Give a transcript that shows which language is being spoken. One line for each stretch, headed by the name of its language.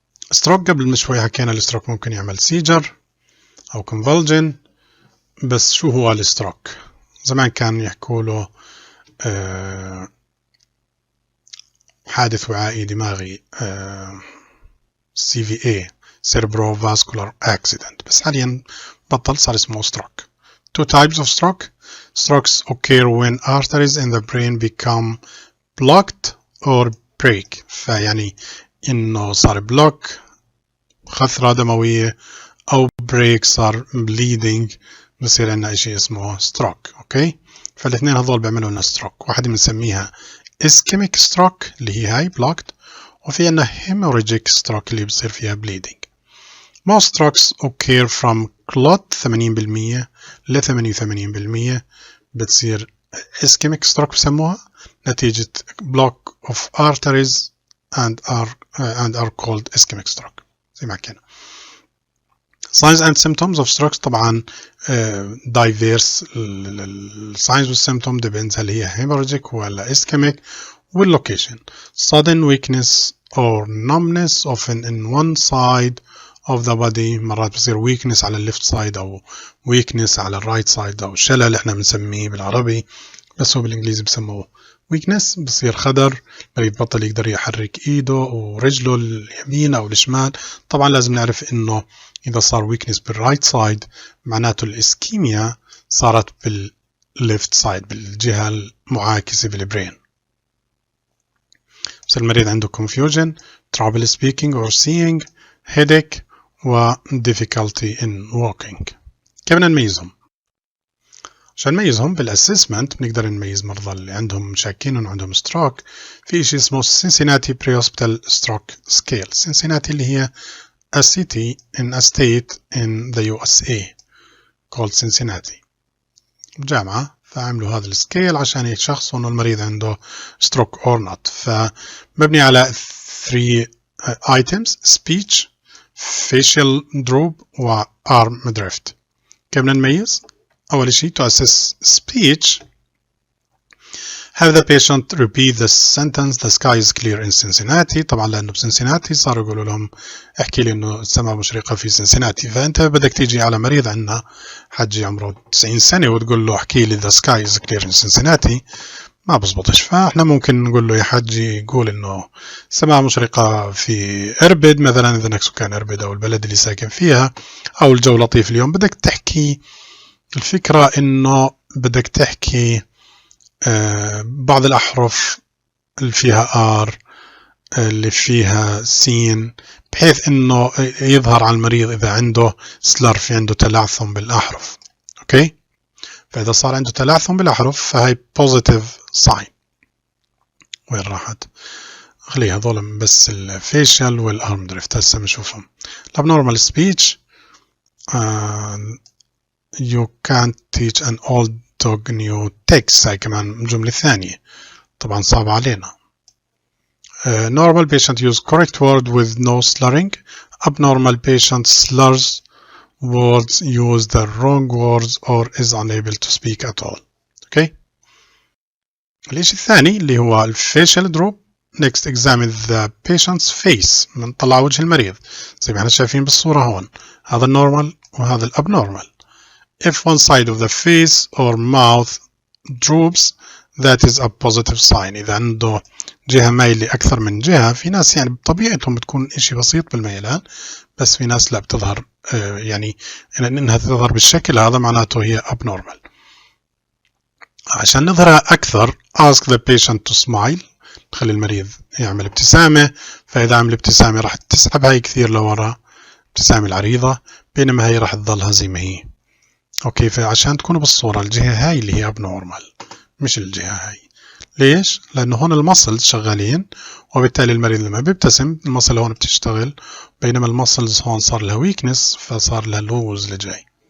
Arabic: ستروك، قبل شوي حكينا الستروك ممكن يعمل سيجر أو convulsion، بس شو هو الستروك؟ زمان كان يحكوا له حادث وعائي دماغي، CVA cerebrovascular accident، بس حاليا بطل، صار اسمه stroke.
English: Two types of stroke. Strokes occur when arteries in the brain become blocked or break،
Arabic: فيعني انه صار بلوك، خثرة دموية، او
English: break صار bleeding، بصير عندنا اشي اسمه stroke.
Arabic: اوكي، فالاثنين هذول بيعملوا لنا stroke. واحد بنسميها ischemic stroke اللي هي هاي blocked، وفي عندنا hemorrhagic stroke اللي بصير فيها bleeding.
English: Most strokes occur from clot 80% ل 88% بتصير ischemic stroke بسموها، نتيجة block of arteries and are called ischemic stroke زي ما حكينا. signs and symptoms of strokes طبعا diverse. signs والsymptom depends هل هي hemorrhagic ولا ischemic والlocation. sudden weakness or numbness often in one side of the body.
Arabic: مرات بصير weakness على الليفت سايد أو weakness على الرايت سايد أو شلل احنا بنسميه بالعربي بس هو بالإنجليزي بسموه weakness. بصير خدر، المريض بطل يقدر يحرك ايده ورجله اليمين او الشمال. طبعا لازم نعرف انه اذا صار weakness بالرايت سايد معناته الاسكيميا صارت بالليفت سايد بالجهة المعاكسة بالبرين.
English: بس المريض عنده confusion, trouble speaking or seeing, headache و difficulty in walking.
Arabic: كيف بدنا نميزهم؟ عشان نميزهم بالاسسمنت بنقدر نميز مرضى اللي عندهم شاكين انه عندهم ستروك في شيء اسمه Cincinnati Pre-Hospital Stroke Scale.
English: Cincinnati
Arabic: اللي هي
English: a city in a state in the USA called Cincinnati جامعة، فعملوا هذا السكيل عشان يشخصوا انه المريض عنده stroke or not. فمبني على 3 items: speech, facial droop و arm drift.
Arabic: كيف بدنا نميز؟ أول شيء
English: to assess speech have the patient repeat the sentence the sky is clear in Cincinnati.
Arabic: طبعا لأنه بسنسيناتي صاروا يقولوا لهم احكي لي إنه السماء مشرقة في سنسيناتي. فأنت بدك تيجي على مريض عندنا حجي عمره 90 سنة وتقول له احكي لي
English: the sky is clear in Cincinnati
Arabic: ما بزبطش. فاحنا ممكن نقول له يا حجي يقول إنه السماء مشرقة في إربد مثلا إذا نكسو كان إربد أو البلد اللي ساكن فيها أو الجو لطيف اليوم. بدك تحكي الفكرة إنه بدك تحكي بعض الأحرف اللي فيها R اللي فيها سين بحيث إنه يظهر على المريض إذا عنده سلر في عنده تلعثم بالأحرف. أوكي، فإذا صار عنده تلعثم بالأحرف فهي positive sign. وين راحت؟ خليها هذول بس الفيشل والأرم دريفت هسه بنشوفهم.
English: الابنورمال speech you can't teach an old dog new tricks.
Arabic: هاي كمان الجملة الثانية طبعا صعبة علينا.
English: normal patient use correct word with no slurring. abnormal patient slurs words, use the wrong words or is unable to speak at all. okay.
Arabic: الإشي الثاني اللي هو الفيشل دروب.
English: next examine the patient's face.
Arabic: بنطلع وجه المريض زي ما احنا شايفين بالصورة هون. هذا النورمال وهذا الابنورمال.
English: if one side of the face or mouth droops that is a positive sign.
Arabic: إذا عنده جهة مايلة أكثر من جهة، في ناس يعني بطبيعتهم بتكون إشي بسيط بالميلان بس في ناس لا بتظهر يعني إنها تظهر بالشكل هذا معناته هي abnormal. عشان نظهرها أكثر
English: ask the patient to smile.
Arabic: نخلي المريض يعمل ابتسامة، فإذا عمل ابتسامة راح تسحب هاي كثير لورا ابتسامة العريضة بينما هي راح تظلها زي ما هي. اوكي، فعشان تكونوا بالصورة الجهة هاي اللي هي abnormal مش الجهة هاي. ليش؟ لأنه هون المسلز شغالين وبالتالي المريض لما بيبتسم المسل هون بتشتغل بينما المسلز هون صار لها weakness فصار لها lose اللي جاي.